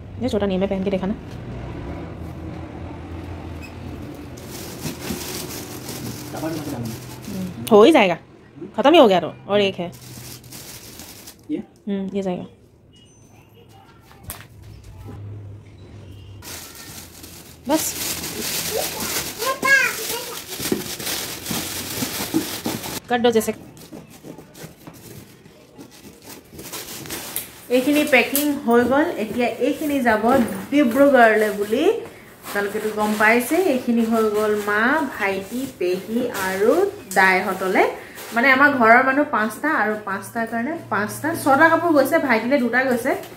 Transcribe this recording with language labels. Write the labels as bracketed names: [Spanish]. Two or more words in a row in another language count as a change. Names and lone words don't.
[Hindi] ये छोटा नहीं है मैं पहन के देखा ना हो ही जाएगा खत्म ही हो गया तो और एक है ये ये जाएगा बस कर दो जैसे [Assamese] এইখিনি পেকিং হৈ গ'ল এতিয়া এইখিনি যাব ডিব্ৰুগড়লৈ বুলি তালকেটো গম পাইছে এইখিনি হৈ গ'ল মা ভাইটি পেহি আৰু দাইহতলে মানে আমাৰ ঘৰৰ মানুহ 5টা আৰু 5টাৰ কাৰণে 5টা 6টা কাপোৰ গৈছে ভাইটিলে 2টা গৈছে